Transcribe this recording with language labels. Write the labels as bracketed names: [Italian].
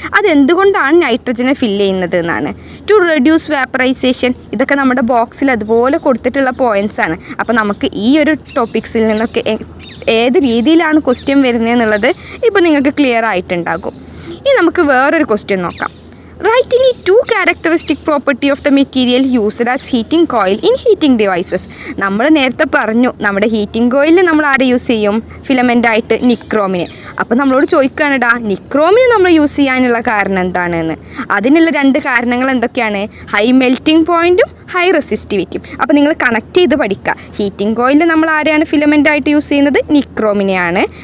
[Malayalam] അതെന്തുകൊണ്ടാണ് നൈട്രജനെ ഫില്ല് ചെയ്യുന്നത് എന്നാണ്. [English] To reduce vaporisation. [Malayalam] ഇതൊക്കെ നമ്മുടെ ബോക്സിൽ അതുപോലെ കൊടുത്തിട്ടുള്ള പോയിൻറ്റ്സാണ്. അപ്പോൾ നമുക്ക് ഈ ഒരു ടോപ്പിക്സിൽ നിന്നൊക്കെ ഏത് രീതിയിലാണ് ക്വസ്റ്റ്യൻ വരുന്നതെന്നുള്ളത് ഇപ്പോൾ നിങ്ങൾക്ക് ക്ലിയർ ആയിട്ടുണ്ടാകും. ഇനി നമുക്ക് വേറൊരു ക്വസ്റ്റ്യൻ നോക്കാം. [English] Writing a two characteristic property of the material used as heating coil in heating devices. [Malayalam] നമ്മൾ നേരത്തെ പറഞ്ഞു നമ്മുടെ ഹീറ്റിംഗ് കോയിലിൽ നമ്മൾ ആരെ യൂസ് ചെയ്യും? ഫിലമെൻ്റായിട്ട് നിക്രോമിന്. അപ്പോൾ നമ്മളോട് ചോദിക്കുകയാണെടാ, നിക്രോമിന് നമ്മൾ യൂസ് ചെയ്യാനുള്ള കാരണം എന്താണെന്ന്. അതിനുള്ള 2 കാരണങ്ങൾ എന്തൊക്കെയാണ്? High melting പോയിൻറ്റും high റെസിസ്റ്റിവിറ്റിയും. അപ്പോൾ നിങ്ങൾ കണക്ട് ചെയ്ത് പഠിക്കുക. ഹീറ്റിംഗ് കോയിലിൽ നമ്മൾ ആരെയാണ് ഫിലമെൻ്റായിട്ട് യൂസ് ചെയ്യുന്നത്? നിക്രോമിനെയാണ്.